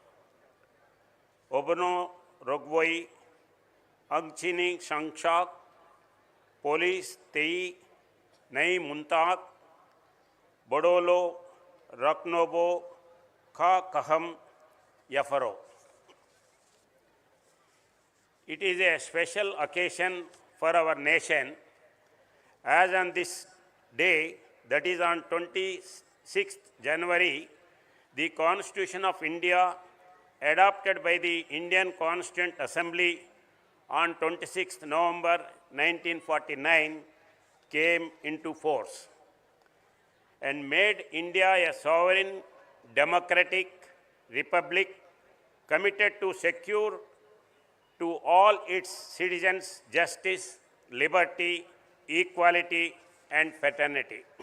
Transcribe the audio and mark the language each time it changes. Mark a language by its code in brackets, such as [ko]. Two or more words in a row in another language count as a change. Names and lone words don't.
[trp] ओबनो रोगवई अंगचिनी संक्षाक पोलिस तेई नई मुंताक बड़ोलो रकनोबो खा कहम यफरो। [en] It is a special occasion for our nation as on this day, that is on 26th January, the Constitution of India adopted by the Indian Constituent Assembly on 26th November 1949 came into force and made India a sovereign, democratic republic committed to secure to all its citizens justice, liberty, equality, and fraternity.